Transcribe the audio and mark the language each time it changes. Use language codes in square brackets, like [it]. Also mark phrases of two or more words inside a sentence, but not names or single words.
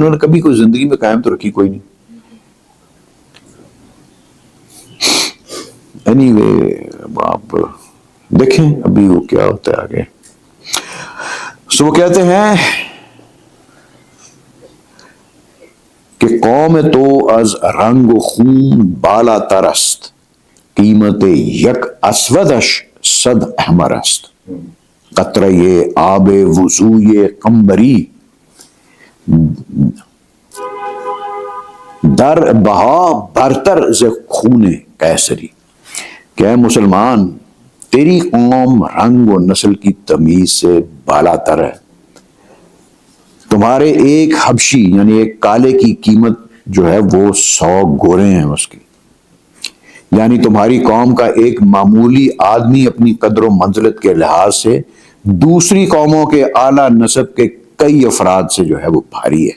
[ur] انہوں نے کبھی کوئی زندگی میں قائم تو رکھی کوئی نہیں. اینی وے آپ دیکھیں ابھی وہ کیا ہوتا ہے آگے. سو وہ کہتے ہیں کہ [fa] قوم تو از رنگ و خون بالا تر است، قیمت یک اسودش صد احمر است، قطرہ آب وضوء قمبری در بہا برتر ز خون قیصری۔ [ur] کہ اے مسلمان، تیری قوم رنگ و نسل کی تمیز سے بالا تر ہے، تمہارے ایک حبشی یعنی ایک کالے کی قیمت جو ہے وہ 100 گورے ہیں اس کی، یعنی تمہاری قوم کا ایک معمولی آدمی اپنی قدر و منزلت کے لحاظ سے دوسری قوموں کے اعلیٰ نسب کے کئی افراد سے جو ہے وہ بھاری ہے۔